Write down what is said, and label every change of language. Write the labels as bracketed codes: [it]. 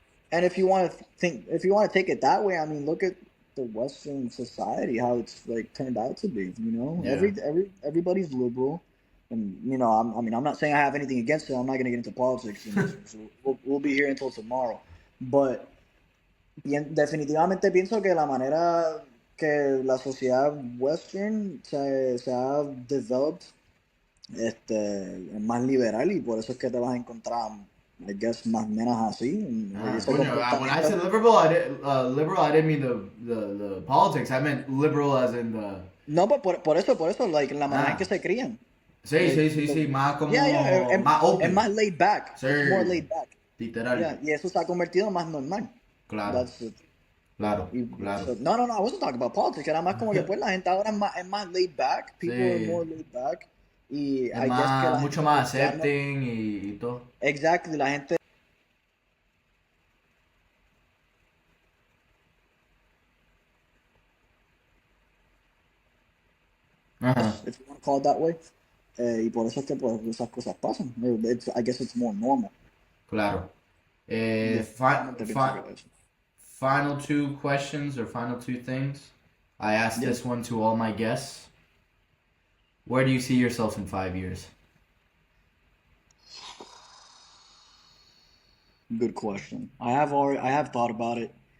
[en] And if you want to think, if you want to take it that way, I mean, look at the Western society, how it's like turned out to be. You know, Yeah. everybody's liberal, and you know, I mean, I'm not saying I have anything against it. I'm not going to get into politics in this room, so we'll be here until tomorrow. [es] But definitivamente pienso que la manera que la sociedad Western se ha developed es más liberal y por eso es que te vas a encontrar, [en] I guess, [es] más nenas así, ese [en] Coño, when I said liberal, I didn't mean the politics. I meant liberal as in the. [es] No, pues por eso, like, la manera en que Ah, se crían. sí, sí, sí, sí, más [en] Yeah, yeah, [es] como más es más [en] open. laid back. [es] Sí, [en] It's more laid back. [es] literal. Yeah, y eso se ha convertido más normal. Claro, [en] That's it. [es] claro, Y claro. [en] no, no, no, I wasn't talking about politics. [es] Era más como que pues la gente ahora es más laid back. [en] People are [es] Sí, [en] more laid back. Y [es] es [en] I guess que [es] más, la mucho más pues ya no. accepting y todo. Exactly, la gente, Ajá, [en] if you want to call it that way. [es] Y por eso es que pues esas cosas pasan. [en] I guess it's more normal. [es] claro. Definitivamente pienso que eso. [en] Final two questions or final two things. I asked Yeah, this one to all my guests. Where do you see yourself in 5 years? good question. I have thought about it.